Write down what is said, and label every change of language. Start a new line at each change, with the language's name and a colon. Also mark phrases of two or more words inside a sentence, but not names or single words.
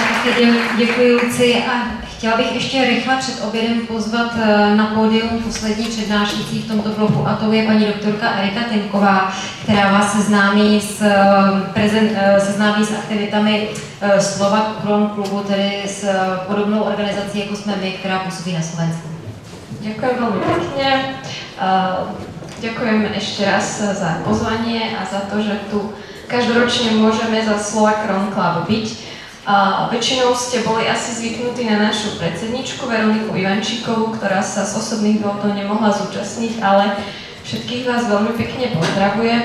Czech: Děkuji, Luci, a chtěla bych ještě rychle před obědem pozvat na pódium poslední přednášející v tomto bloku, a to je paní doktorka Erika Tymková, která vás seznámí s aktivitami Slovak Kron klubu, tedy s podobnou organizací, jako jsme my, která působí na Slovensku.
Slovak: Ďakujem veľmi pekne. Ďakujem ešte raz za pozvanie a za to, že tu každoročne môžeme za Slovak Kron Club byť. Väčšinou ste boli asi zvyknutí na našu predsedničku Veroniku Ivančíkovú, ktorá sa z osobných dôvodov nemohla zúčastniť, ale všetkých vás veľmi pekne pozdravujem.